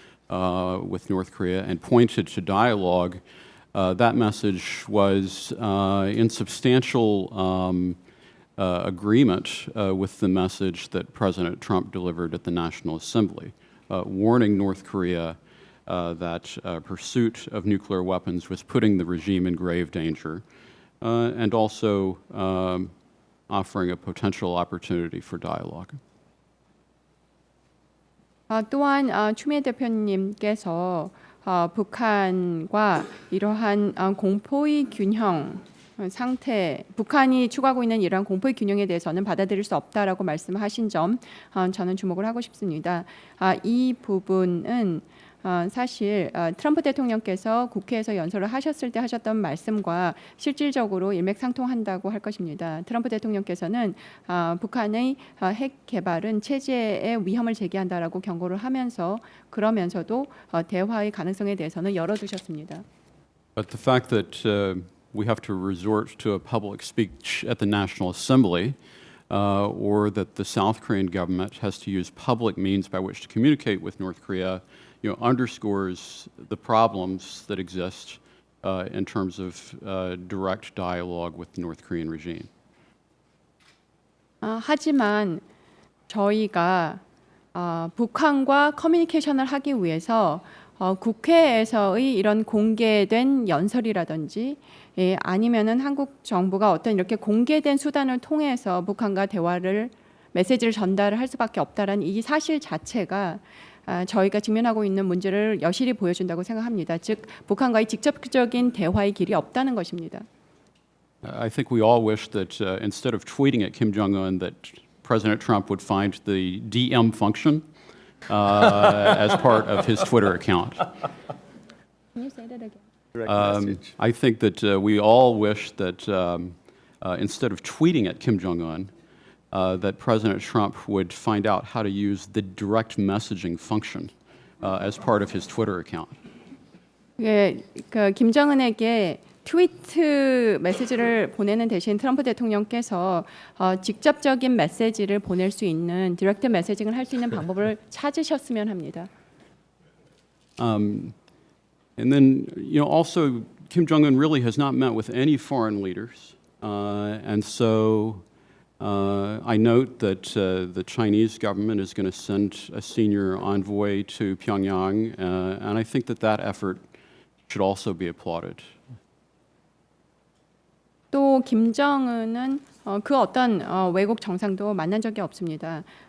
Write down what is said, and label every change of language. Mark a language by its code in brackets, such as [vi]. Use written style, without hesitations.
[en] with North Korea and pointed to dialogue, that message was in substantial agreement with the message that President Trump delivered at the National Assembly, warning North Korea that pursuit of nuclear weapons was putting the regime in grave danger, and also offering a potential opportunity for dialogue. [ko] 또한 추미애 대표님께서 북한과 이러한 공포의 균형 상태, 북한이 추구하고 있는 이러한 공포의 균형에 대해서는 받아들일 수 없다라고 말씀하신 점 저는 주목을 하고 싶습니다. 이 부분은 사실 트럼프 대통령께서 국회에서 연설을 하셨을 때 하셨던 말씀과 실질적으로 일맥상통한다고 할 것입니다. 트럼프 대통령께서는 북한의 핵 개발은 체제에 위험을 제기한다라고 경고를 하면서 그러면서도 대화의 가능성에 대해서는 열어두셨습니다. [en] But the fact that we have to resort to a public speech at the National Assembly, or that the South Korean government has to use public means by which to communicate with North Korea, underscores the problems that exist in terms of direct dialogue with the North Korean regime. [ko] 하지만 저희가 북한과 커뮤니케이션을 하기 위해서 국회에서의 이런 공개된 연설이라든지 아니면은 한국 정부가 어떤 이렇게 공개된 수단을 통해서 북한과 대화를 메시지를 전달을 할 수밖에 없다라는 이 사실 자체가 저희가 직면하고 있는 문제를 여실히 보여준다고 생각합니다. 즉 북한과의 직접적인 대화의 길이 없다는 것입니다. [en] I think we all wish that instead of tweeting at Kim Jong-un, that President Trump would find the DM function as part of his Twitter account. Can you say that again? Direct message. I think that we all wish that instead of tweeting at Kim Jong-un, that President Trump would find out how to use the direct messaging function as part of his Twitter account. [ko] 예, 그 김정은에게 트위트 메시지를 보내는 대신 트럼프 대통령께서 직접적인 메시지를 보낼 수 있는 디렉트 메시징을 할 수 있는 방법을 찾으셨으면 합니다. [en] And then, also Kim Jong-un really has not met with any foreign leaders, and so I note that the Chinese government is going to send a senior envoy to Pyongyang, and I think that effort should also be applauded. [ko] 또 김정은은 그 어떤 외국 정상도 만난 적이 없습니다.